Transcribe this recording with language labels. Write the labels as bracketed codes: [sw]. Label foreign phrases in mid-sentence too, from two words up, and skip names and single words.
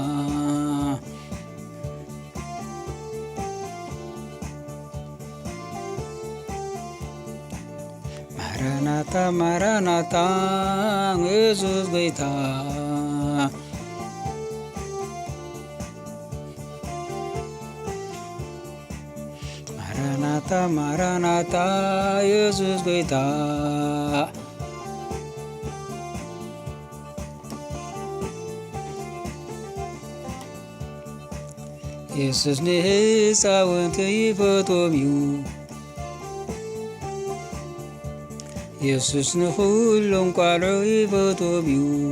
[am] ማራናታ ማራናታ ኢየሱስ ጌታ ማራናታ ማራናታ ኢየሱስ ጌታ [ti] ኢየሱስ ንህፃውንቲ ይፈትዎም እዩ ኢየሱስ ንኩሎም ቆልዑ ይፈትዎም እዩ